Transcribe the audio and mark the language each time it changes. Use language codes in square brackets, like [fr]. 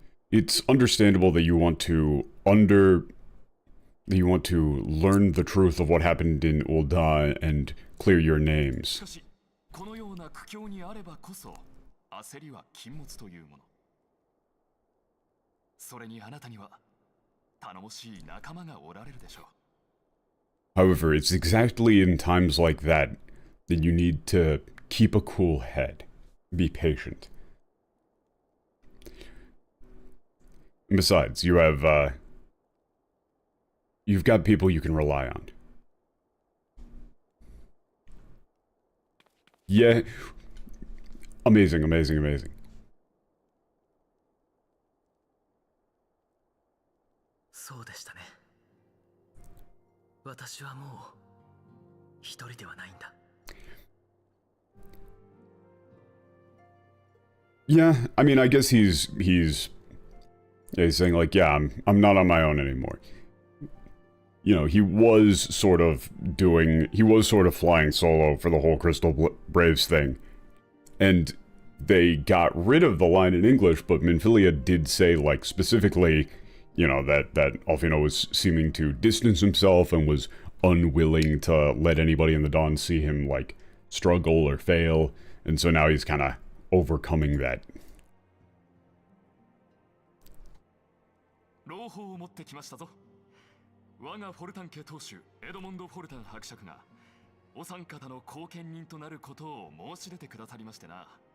[en] It's understandable that you want to learn the truth of what happened in Ul'dah and clear your names. [ja] このような苦境にあればこそ焦りは禁物というもの。それにあなたには頼もしい仲間がおられるでしょう。 [en] However, it's exactly in times like that that you need to keep a cool head. Be patient. And besides, you've got people you can rely on. Yeah. Amazing, amazing, amazing. [ja] そうでしたね。私はもう一人ではないんだ。 [en] Yeah, I mean, I guess he's saying like, yeah, I'm not on my own anymore. You know, he was sort of flying solo for the whole Crystal Braves thing. And they got rid of the line in English, but Minfilia did say, like, specifically, you know, that Alphinaud was seeming to distance himself and was unwilling to let anybody in the Dawn see him, like, struggle or fail. And so now he's kind of overcoming that. [ja] 朗報を持ってきましたぞ。我がフォルタン家当主エドモンド・フォルタン伯爵がお三方の後見人となることを申し出てくださりましてな。